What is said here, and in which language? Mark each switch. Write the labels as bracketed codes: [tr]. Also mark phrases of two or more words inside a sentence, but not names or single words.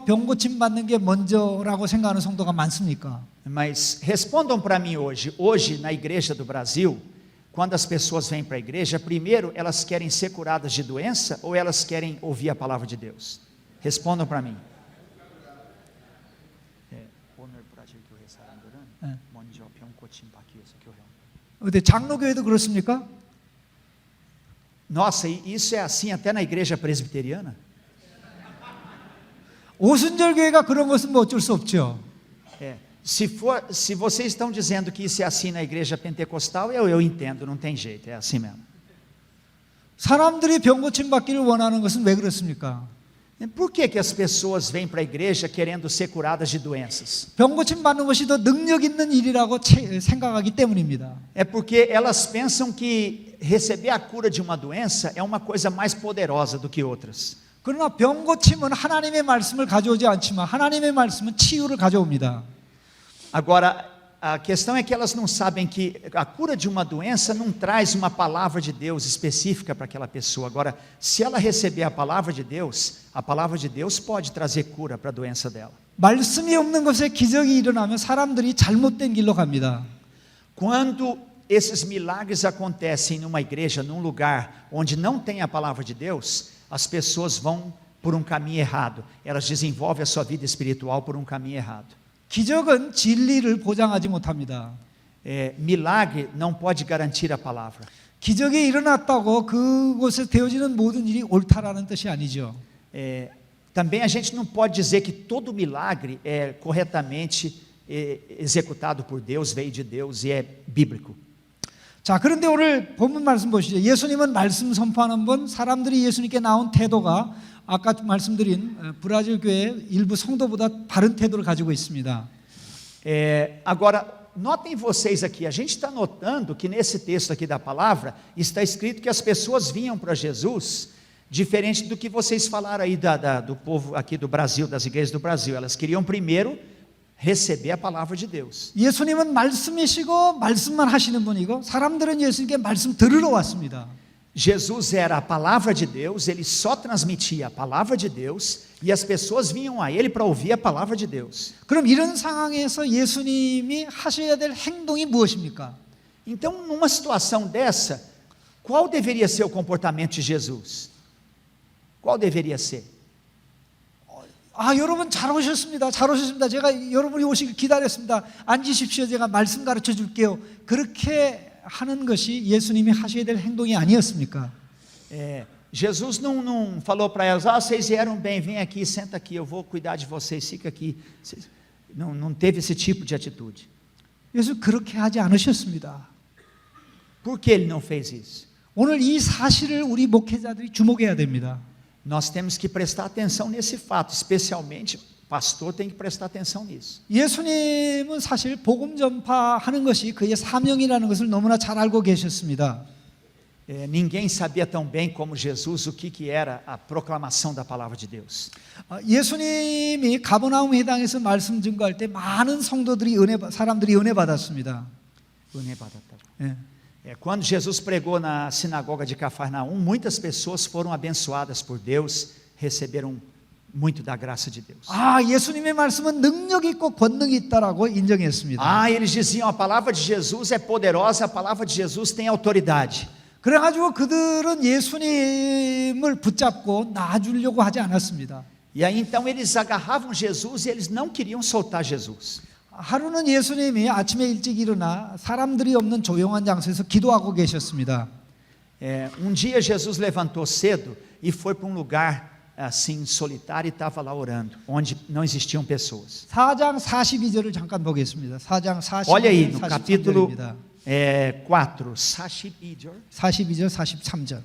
[ko] 병 고침 받는 게 먼저라고 생각하는 성도가 많습니까? [pt] Mas respondam para mim hoje na igreja do Brasil, quando as pessoas vêm para a igreja, primeiro elas querem ser curadas de doença ou elas querem ouvir a palavra de Deus? Respondam para mim. [ko] 근데 장로교회도 그렇습니까? [pt] Nossa, isso é assim até na igreja presbiteriana? [ko] 오순절 교회가 그런 것은 뭐 어쩔 수 없죠. [pt] Se vocês estão dizendo que isso é assim na igreja pentecostal, eu entendo, não tem jeito, é assim mesmo. [ko] 사람들이 병 고침 받기를 원하는 것은 왜 그렇습니까? [pt] Por que as pessoas vêm para a igreja querendo ser curadas de doenças? [ko] 병 고침 받는 것이 더 능력 있는 일이라고 생각하기 때문입니다. [pt] É porque elas pensam que receber a cura de uma doença é uma coisa mais poderosa do que outras. [ko] 그러나 병 고침은 하나님의 말씀을 가져오지 않지만 하나님의 말씀은 치유를 가져옵니다. [pt] Agora, a questão é que elas não sabem que a cura de uma doença não traz uma palavra de Deus específica para aquela pessoa. Agora, se ela receber a palavra de Deus pode trazer cura para a doença dela. [ko] 말씀이 없는 것에 기적이 일어나면 사람들이 잘못된 길로 갑니다. [pt] Quando esses milagres acontecem numa igreja, num lugar onde não tem a palavra de Deus, as pessoas vão por um caminho errado. Elas desenvolvem a sua vida espiritual por um caminho errado. [ko] 기적은 진리를 보장하지 못합니다. [pt] Milagre não pode garantir a palavra. [ko] 기적이 일어났다고 그곳에 되어지는 모든 일이 옳다라는 뜻이 아니죠. [pt] Também a gente não pode dizer que todo milagre é corretamente executado por Deus, veio de Deus e é bíblico. [ko] 자, 그런데 오늘 본문 말씀 보시죠. 예수님은 말씀 선포하는 분, 사람들이 예수님께 나온 태도가 아까 말씀드린 브라질 교회 일부 성도보다 바른 태도를 가지고 있습니다. [pt] Agora, notem vocês aqui, a gente está notando que nesse texto aqui da palavra, está escrito que as pessoas vinham para Jesus, diferente do que vocês falaram aí do povo aqui do Brasil, das igrejas do Brasil. Elas queriam primeiro receber a palavra de Deus. [ko] 예수님은 말씀이시고 말씀만 하시는 분이고 사람들은 예수님께 말씀 들으러 왔습니다. [pt] Jesus era a palavra de Deus, ele só transmitia a palavra de Deus e as pessoas vinham a ele para ouvir a palavra de Deus. [ko] 그럼 이런 상황에서 예수님이 하셔야 될 행동이 무엇입니까? [pt] Então, numa situação dessa, qual deveria ser o comportamento de Jesus? Qual deveria ser? [ko] 여러분 잘 오셨습니다. 잘 오셨습니다. 제가 여러분이 오시길 기다렸습니다. 앉으십시오. 제가 말씀 가르쳐 줄게요. 그렇게 하는 것이 예수님이 하셔야 될 행동이 아니었습니까? [pt] Jesus não falou para elas, vocês vieram bem, vem aqui, senta aqui, eu vou cuidar de vocês, fica aqui. Não teve esse tipo de atitude. [ko] 예수 그렇게 하지 않으셨습니다. [pt] Por que ele não fez isso? [ko] 오늘 이 사실을 우리 목회자들이 주목해야 됩니다. [pt] Nós temos que prestar atenção nesse fato, especialmente o pastor tem que prestar atenção nisso. [ko] 예수님은 사실 복음 전파하는 것이 그의 사명이라는 것을 너무나 잘 알고 계셨습니다. [pt] Ninguém sabia tão bem como Jesus o que era a proclamação da palavra de Deus. [ko] 예수님이 가버나움 회당에서 말씀 증거할 때 많은 성도들이 사람들이 은혜 받았습니다. 은혜 받았다고. [pt] Quando Jesus pregou na sinagoga de Cafarnaum, muitas pessoas foram abençoadas por Deus, receberam muito da graça de Deus. [ko] 예수님의 말씀은 능력 있고 권능이 있다라고 인정했습니다. [pt] Eles diziam a palavra de Jesus é poderosa, a palavra de Jesus tem autoridade. [ko] 그래가지고 그들은 예수님을 붙잡고 놔주려고 하지 않았습니다. [pt] E aí então eles agarravam Jesus e eles não queriam soltar Jesus. [ko] 하루는 예수님이 아침에 일찍 일어나 사람들이 없는 조용한 장소에서 기도하고 계셨습니다. [pt] Dia Jesus levantou cedo e foi para lugar assim solitário e estava lá orando, onde não existiam pessoas. [ko] 4장 42절을 잠깐 보겠습니다. 4장 42절. [pt] Olha aí no capítulo 4, [ko] 42절. 42절, 43절.